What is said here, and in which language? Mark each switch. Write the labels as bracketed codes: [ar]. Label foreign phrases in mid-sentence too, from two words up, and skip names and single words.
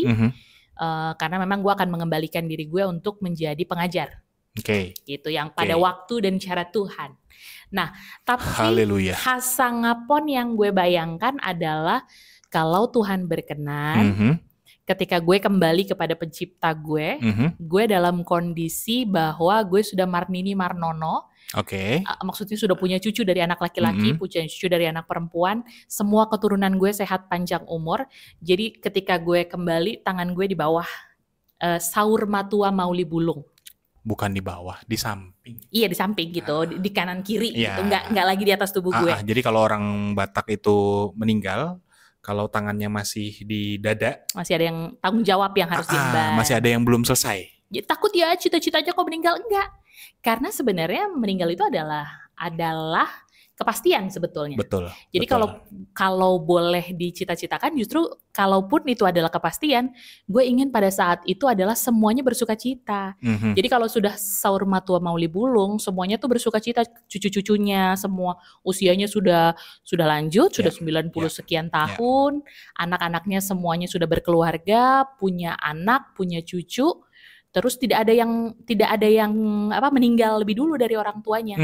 [id] Karena memang gue akan mengembalikan diri gue untuk menjadi pengajar, gitu, yang pada waktu dan cara Tuhan. Nah, tapi Hasangapon yang gue bayangkan adalah kalau Tuhan berkenan, ketika gue kembali kepada pencipta gue, gue dalam kondisi bahwa gue sudah [bbc] marnini marnono. [id] Oke. Maksudnya sudah punya cucu dari anak laki-laki, punya cucu dari anak perempuan, semua keturunan gue sehat panjang umur. Jadi ketika gue kembali, tangan gue di bawah [bbc] saur matua mauli bulung. [id] Bukan di bawah, di samping. Iya, di samping gitu, di kanan kiri gitu, nggak lagi di atas tubuh gue. Jadi kalau orang Batak itu meninggal, kalau tangannya masih di dada, masih ada yang tanggung jawab yang harus diemban. Masih ada yang belum selesai. Ya, takut ya cita-citanya kok meninggal, enggak. Karena sebenarnya meninggal itu adalah kepastian sebetulnya. Betul. Jadi kalau boleh dicita-citakan, justru kalaupun itu adalah kepastian, gue ingin pada saat itu adalah semuanya bersukacita. Jadi kalau sudah [bbc] saur matua mauli bulung, [id] semuanya tuh bersukacita, cucu-cucunya semua usianya sudah lanjut, sudah 90 sekian tahun, anak-anaknya semuanya sudah berkeluarga, punya anak, punya cucu, terus tidak ada yang meninggal lebih dulu dari orang tuanya.